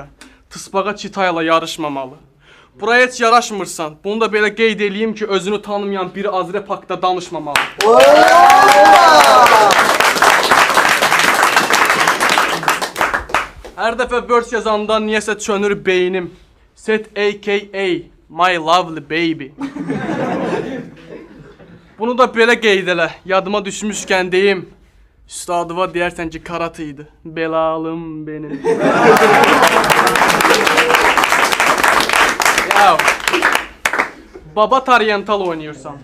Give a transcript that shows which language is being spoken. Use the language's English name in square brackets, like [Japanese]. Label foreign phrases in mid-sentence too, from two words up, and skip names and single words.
[Azerbaijani] Tısbağa çitayla yarışmamalı. Buraya heç yaraşmırsan. Bunu da belə qeyd eləyim ki, özünü tanımayan biri Azrep haqda danışmamalı. Hər dəfə verse yazanda niyəsə çönür beynim. [English] Set a.k.a. My lovely baby. [Azerbaijani] Bunu da belə qeyd elə. Yadıma düşmüşkən deyim. Üstadıva deyərsən ki, Karat idi. [Turkish] Belalım benim. [Azerbaijani] Ya, Baba Taryental oynayırsan.